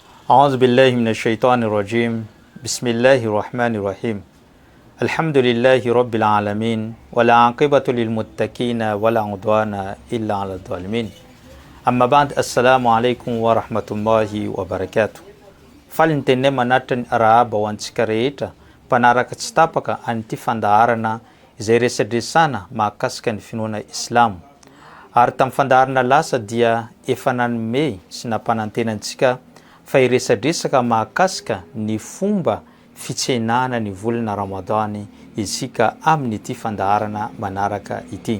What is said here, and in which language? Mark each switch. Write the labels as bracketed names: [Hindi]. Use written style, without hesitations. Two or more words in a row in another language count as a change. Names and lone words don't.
[Arabic] أعوذ بالله من الشيطان الرجيم بسم الله الرحمن الرحيم الحمد لله رب العالمين ولا عاقبة للمتقين ولا عدوان إلا على الظالمين أما بعد السلام عليكم ورحمة الله وبركاته [Malagasy] falintenne manatany arahaba ho antsika rehetra mpanaraka tsy tapaka an'ity fandaharana izay resadresana mahakasika ny finoana islamo ary tamin'ny fandaharana lasa dia efa nanome sy nampanantenantsika fa iresadresaka mahakasika ny fomba fitsenana ny volana Ramadany isika amin'ity fandaharana manaraka ity.